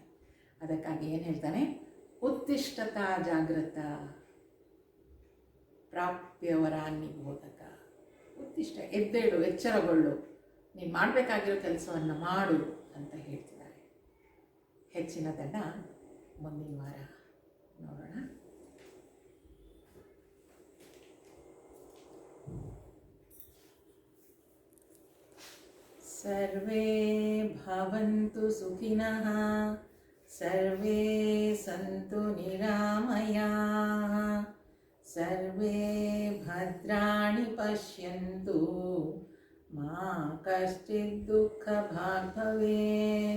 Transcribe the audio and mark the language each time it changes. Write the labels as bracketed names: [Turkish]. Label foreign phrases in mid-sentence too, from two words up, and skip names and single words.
[Kannada] ಅದಕ್ಕಾಗಿ ಏನು ಹೇಳ್ತಾನೆ, [Sanskrit] ಉತ್ತಿಷ್ಠತಾ ಜಾಗೃತ ಪ್ರಾಪ್ಯವರಾನ್ನಿಬೋಧಕ. [Kannada] ಉತ್ತಿಷ್ಠ, ಎದ್ದೇಳು, ಎಚ್ಚರಗೊಳ್ಳು, ನೀನು ಮಾಡಬೇಕಾಗಿರೋ ಕೆಲಸವನ್ನು ಮಾಡು ಅಂತ ಹೇಳ್ತಿದ್ದಾರೆ. ಹೆಚ್ಚಿನದನ್ನು ಮುಂದಿನ ವಾರ ನೋಡೋಣ. [Sanskrit] ಸರ್ವೇ ಭವಂತು ಸುಖಿನಃ, ಸರ್ವೇ ಸಂತು ನಿರಾಮಯಾಃ, ಸರ್ವೇ ಭದ್ರಾಣಿ ಪಶ್ಯಂತು ಮಾ ಕಶ್ಚಿತ್ ದುಃಖಭಾಗ್ ಭವೇತ್.